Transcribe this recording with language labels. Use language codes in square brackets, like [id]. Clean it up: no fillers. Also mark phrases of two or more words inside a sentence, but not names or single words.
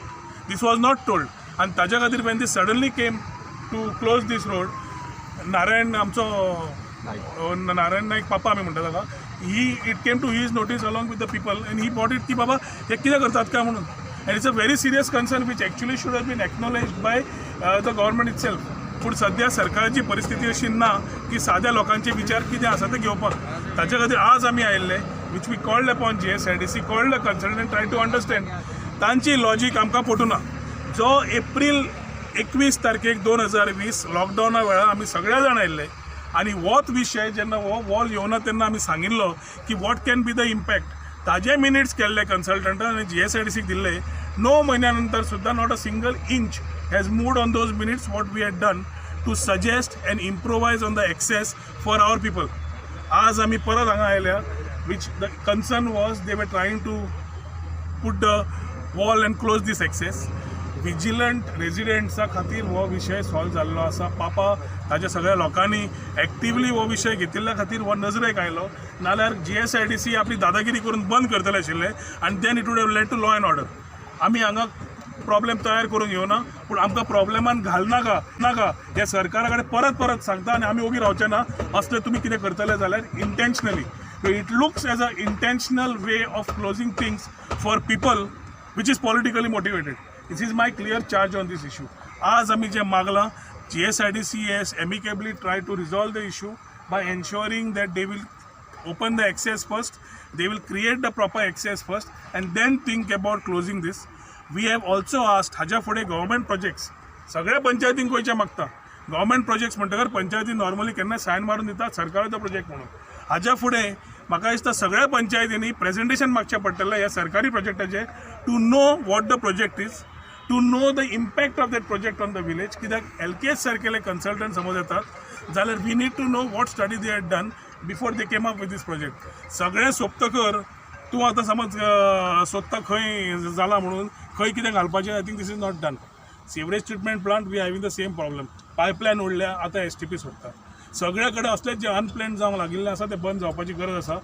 [en] this was not told [kok] आनी ताज्या खातीर [en] when this suddenly came to close this road, [kok] नारायण आमचो नारायण नाईक पापा आमी म्हणटा ताका, [en] it came to his notice along with the people and he brought it [kok] की बाबा हे कितें करतात काय म्हणून. [en] and it's a very serious concern which actually should have been acknowledged by the government itself. [kok] पूण सद्या सरकाराची परिस्थिती अशी ना की साद्या लोकांचे विचार कितें आसा ते घेवपाक. ताचे खातीर आज आमी आयिल्ले, [en] which we called upon GSIDC, called the consultant, try to understand. [kok] तांची लॉजीक आमकां पटूना. जो एप्रील 21 तारखेक 2020 लॉकडावना वेळार आमी सगळे जाण आयिल्ले आनी होच विशय जेन्ना हो वॉल येवना तेन्ना आमी सांगिल्लो की [en] what can be the impact. [kok] ताजे मिनिट्स केल्ले कन्सल्टंटान आनी GSIDCक दिल्ले. 9 म्हयन्या नंतर सुद्दां [en] not a single inch has moved on those minutes what we had done to suggest and improvise on the access for our people. [kok] आज आमी परत हांगा आयल्या, [en] which the concern was they were trying to put the wall and close this access. vigilant residents [kok] खातीर हो विशय सॉल्व जाल्लो आसा. पापा ताच्या सगळ्या लोकांनी एक्टिवली हो विशय घेतिल्ल्या खातीर हो नजरेक आयलो, नाल्यार GSIDC आपली दादागिरी करून बंद करतले आशिल्ले आनी [en] then it would have led to law and order. [kok] आमी हांगा प्रॉब्लेम तयार करून येवना, पूण आमकां प्रॉब्लेमान घालनाका नाका हे सरकारा कडेन परत परत सांगता आनी आमी ओगी रावचे ना. असले तुमी कितें करतले जाल्यार इंटेन्शनली. [en] it looks as an intentional way of closing things for people which is politically motivated. this is my clear charge on this issue. [kok] आज आमी जे मागलां, [en] GSIDC has amicably tried to resolve the issue by ensuring that they will open the access first, they will create the proper access first and then think about closing this. We have also asked [kok] हाज्या फुडें [en] government projects [kok] सगळ्या पंचायतींक गोंयच्या मागता. [en] government projects [kok] म्हणटकर पंचायती नॉर्मली केन्ना सायन मारून दितात सरकाराचो प्रोजेक्ट म्हणून. हाज्या फुडें म्हाका दिसता सगळ्या पंचायतींनी प्रेजेंटेशन मागचें पडटलें ह्या सरकारी प्रोजेक्टाचें [en] to know what the project is, to know the impact of that project on the village. [kok] कित्याक LKS सारकेले कन्सल्टंट समज येतात जाल्यार [en] we need to know what study they had done before they came up with this project. [kok] सगळें सोंपतकर तूं आतां समज सोदता खंय जाला म्हणून खंय कितें घालपाचें, [en] I think this is not done. sewage treatment plant we having the same problem. [kok] पायपलायन उडल्या, आतां STP सोडटा. सगळे कडेन असलेच जे अनप्लॅन जावंक लागिल्ले आसा ते बंद जावपाची गरज आसा.